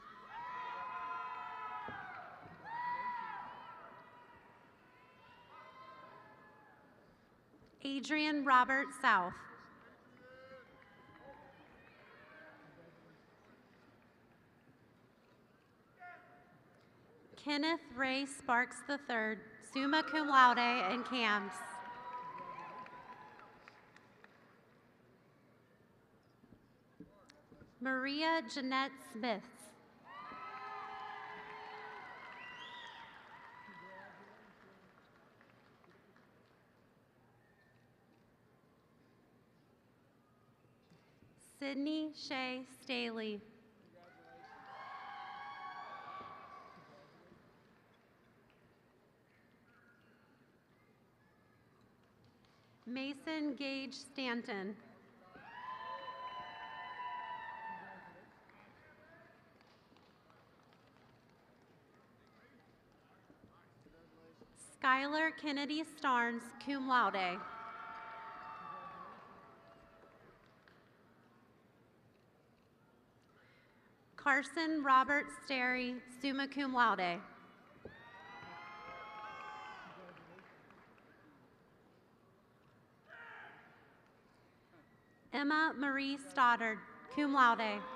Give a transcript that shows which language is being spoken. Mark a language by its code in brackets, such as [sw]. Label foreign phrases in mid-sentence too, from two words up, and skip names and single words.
[en] Adrian Robert South. Kenneth Ray Sparks III, [la] summa cum laude [en] and cams. Maria Jeanette Smith. Sydney Shea Staley. Mason Gage Stanton. Skylar Kennedy Starnes, [la] cum laude. [en] Carson Robert Sterry, [la] summa cum laude. [en] Emma Marie Stoddard, [la] cum laude.